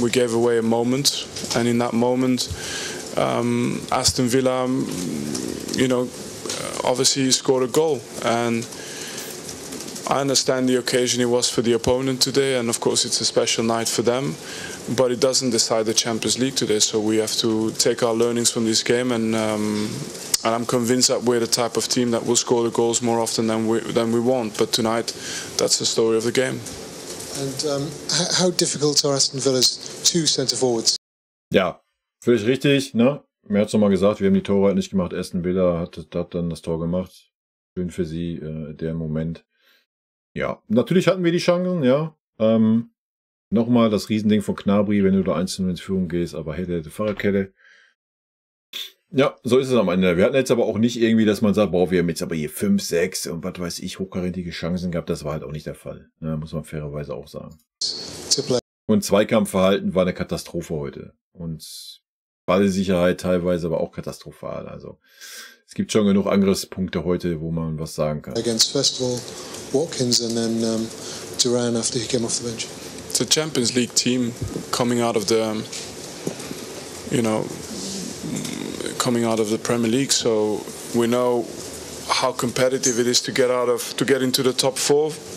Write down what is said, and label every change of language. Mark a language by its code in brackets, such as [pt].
[en] We gave away a moment, and in that moment, Aston Villa, obviously scored a goal, and I understand the occasion it was for the opponent today, and of course it's a special night for them, but it doesn't decide the Champions League today, so we have to take our learnings from this game, and I'm convinced that we're the type of team that will score the goals more often than we want, but tonight that's the story of the game. And how difficult are Aston Villa's 2 centre forwards? [de] Ja, völlig richtig, ne? Mir hat's nochmal gesagt, wir haben die Tore halt nicht gemacht. Aston Villa hat dann das Tor gemacht. Schön für sie, der Moment. Ja, natürlich hatten wir die Chancen, ja. Nochmal das Riesending von Gnabry, wenn du da 1:0 in Führung gehst, aber hätte Fahrradkette. Ja, so ist es am Ende. Wir hatten jetzt aber auch nicht irgendwie, dass man sagt, boah, wir haben jetzt aber hier 5, 6 und was weiß ich, hochkarätige Chancen gehabt. Das war halt auch nicht der Fall. Ne, muss man fairerweise auch sagen. Und Zweikampfverhalten war eine Katastrophe heute. Und Ballsicherheit teilweise aber auch katastrophal. Also es gibt schon genug Angriffspunkte heute, wo man was sagen kann. [en] Against first of all Watkins and then Duran after he came off the bench. It's a Champions League team coming out of the, coming out of the Premier League. So we know how competitive it is to get into the top 4